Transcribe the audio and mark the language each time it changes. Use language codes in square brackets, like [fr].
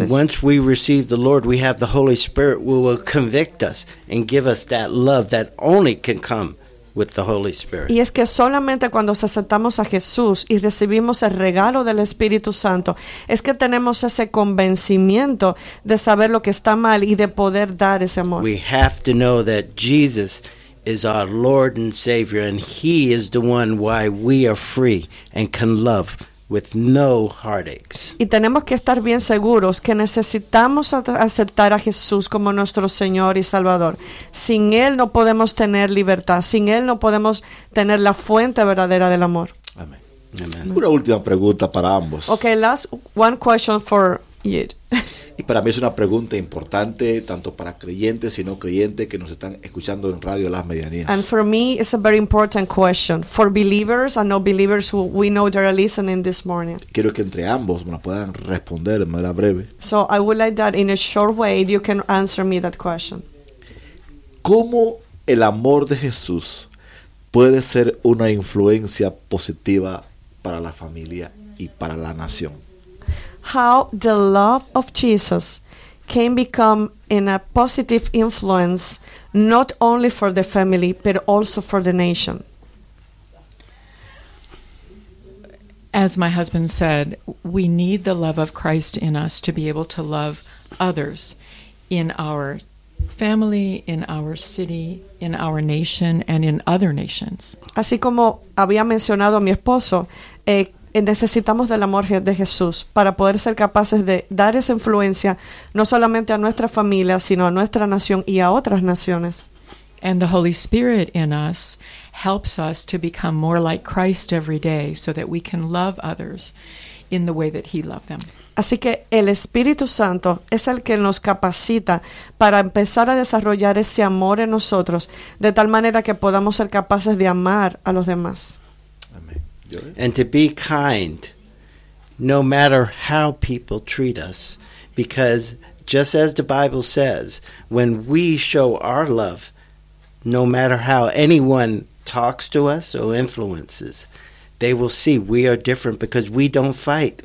[en] And once we receive the Lord, we have the Holy Spirit who will convict us and give us that love that only can come with the Holy Spirit. [es] Y es que solamente cuando aceptamos a Jesús y recibimos el regalo del Espíritu Santo, es que tenemos ese convencimiento de saber lo que está mal y de poder dar ese amor. [en] We have to know that Jesus is our Lord and Savior, and He is the one why we are free and can love with no heartaches. [es] Y tenemos que estar bien seguros que necesitamos aceptar a Jesús como nuestro Señor y Salvador. Sin Él no podemos tener libertad. Sin Él no podemos tener la fuente verdadera del amor. Amén. Amén. Una última pregunta para ambos. [en] Okay, last one question for you. [es] Y para mí es una pregunta importante, tanto para creyentes y no creyentes que nos están escuchando en Radio Las Medianías. [en] And for me, it's a very important question for believers and non-believers who we know that are listening this morning. [es] Quiero que entre ambos me la puedan responder de manera breve. [en] So I would like that in a short way you can answer me that question. [es] ¿Cómo el amor de Jesús puede ser una influencia positiva para la familia y para la nación? [en] How the love of Jesus can become in a positive influence not only for the family but also for the nation. As my husband said, we need the love of Christ in us to be able to love others in our family, in our city, in our nation, and in other nations. [es] Así como había mencionado a mi esposo, necesitamos del amor de Jesús para poder ser capaces de dar esa influencia no solamente a nuestra familia sino a nuestra nación y a otras naciones. [en] And the Holy Spirit in us helps us to become more like Christ every day so that we can love others in the way that He loved them. [es] Así que el Espíritu Santo es el que nos capacita para empezar a desarrollar ese amor en nosotros, de tal manera que podamos ser capaces de amar a los demás. [en] And to be kind, no matter how people treat us, because just as the Bible says, when we show our love, no matter how anyone talks to us or influences, they will see we are different because we don't fight.